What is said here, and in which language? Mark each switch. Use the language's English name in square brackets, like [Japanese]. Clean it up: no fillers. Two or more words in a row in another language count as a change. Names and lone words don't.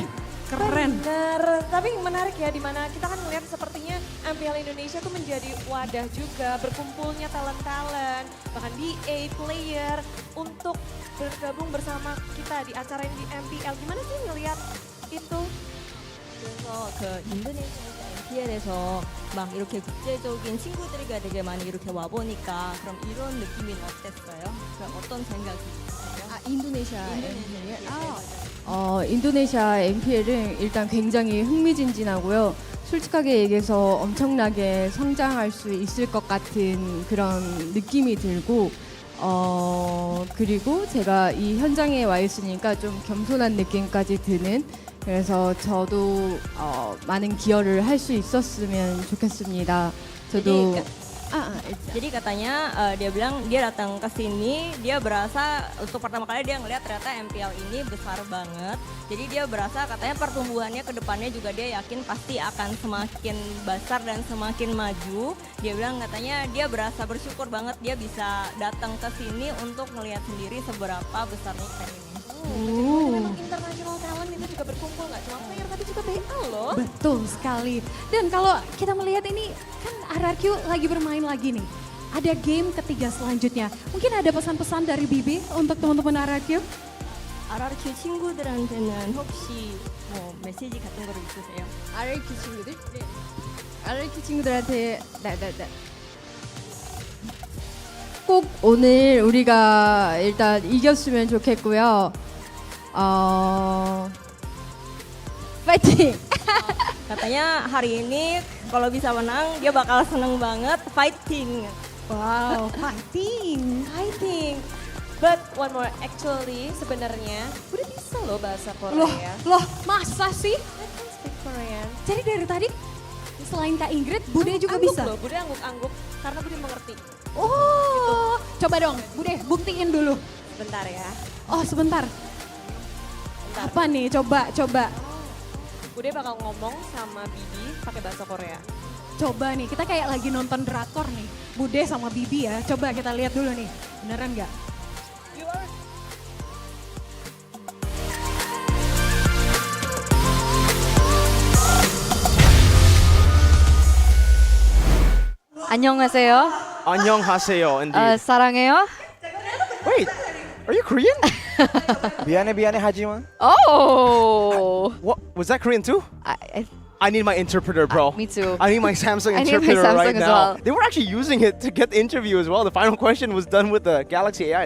[Indonesian] Keren. Bener, tapi menarik ya dimana kita kan melihat sepertinya MPL Indonesia tuh menjadi wadah juga berkumpulnya talent-talent, bahkan DA player untuk bergabung bersama kita di acara yang di MPL. Gimana sih ngelihat itu? [Korean] 그래서 그 인도네시아에서 MPL에서 막 이렇게 국제적인 친구들이 되게 많이 이렇게 와 보니까 그럼 이런 느낌은 어땠어요? 그럼 어떤 생각이 드세요? 인도네시아 MPL. 인도네시아 MPL은 일단 굉장히 흥미진진하고요. 솔직하게 얘기해서 엄청나게 성장할 수 있을 것 같은 그런 느낌이 들고 그리고 제가 이 현장에 와 있으니까 좀 겸손한 느낌까지 드는 그래서 저도 많은 기여를 할 수 있었으면 좋겠습니다. 저도 [Indonesian] Jadi katanya dia bilang dia datang ke sini, dia berasa untuk pertama kali dia ngelihat ternyata MPL ini besar banget. Jadi dia berasa katanya pertumbuhannya ke depannya juga dia yakin pasti akan semakin besar dan semakin maju. Dia bilang katanya dia berasa bersyukur banget dia bisa datang ke sini untuk ngelihat sendiri seberapa besarnya event ini. Memang [English] international talent [Indonesian] itu juga berkumpul nggak cuma player tapi juga BL loh. Betul sekali. Dan kalau kita melihat ini kan RRQ lagi bermain lagi nih. Ada game ketiga selanjutnya. Mungkin ada pesan-pesan dari Bibi untuk teman-teman RRQ? [Korean] RRQ 친구들한테는 혹시 뭐 메시지 같은 거를 있으세요? RRQ 친구들? 네. RRQ 친구들한테 꼭 오늘 우리가 일단 이겼으면 좋겠고요. 파이팅! [Indonesian] Katanya hari ini kalau bisa menang dia bakal seneng banget fighting. [English] Wow, fighting. Fighting. But one more, actually [Indonesian] sebenarnya udah bisa loh bahasa Korea. Loh, masa sih? [English] I can speak Korean. [Indonesian] Jadi dari tadi selain Kak Ingrid, Bude juga bisa? Loh, Bude angguk-angguk karena Bude mengerti. Oh, coba dong, Bude buktiin dulu. Sebentar ya. Oh, sebentar. Apa nih? Coba. Bude bakal ngomong sama Bibi pakai bahasa Korea. Coba nih, kita kayak lagi nonton drakor nih. Bude sama Bibi ya. Coba kita lihat dulu nih. Beneran nggak? [Korean] 안녕하세요. 안녕하세요, indeed. 사랑해요. [English] Wait, are you Korean? [Korean] 미안하지만. Oh. [English] What was that Korean too? I need my interpreter, bro. Me too. I need my Samsung I need my interpreter Samsung right as now. well. They were actually using it to get the interview as well. The final question was done with the Galaxy AI.